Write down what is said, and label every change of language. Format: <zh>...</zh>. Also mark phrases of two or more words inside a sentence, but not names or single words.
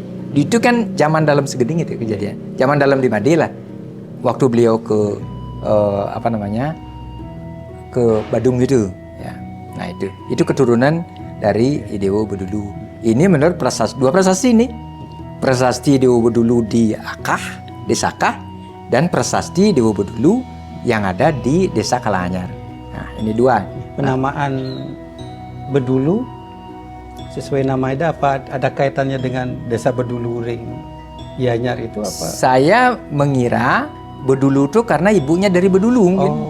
<id>Itu kan zaman dalam Segening itu kejadian. Zaman dalam di Made lah. Waktu beliau ke ke Badung itu. Ya. Nah, itu keturunan dari Idewo Bedulu. Ini menurut dua prasasti ini. Prasasti Idewo Bedulu di Akah, Desa Akah, dan prasasti Idewo Bedulu yang ada di Desa Kalanganyar. Nah, ini dua. Penamaan Bedulu sesuai nama itu apa ada kaitannya dengan Desa Bedulu Ring Gianyar itu apa? Saya mengira Bedulu itu karena ibunya dari Bedulu mungkin.</id>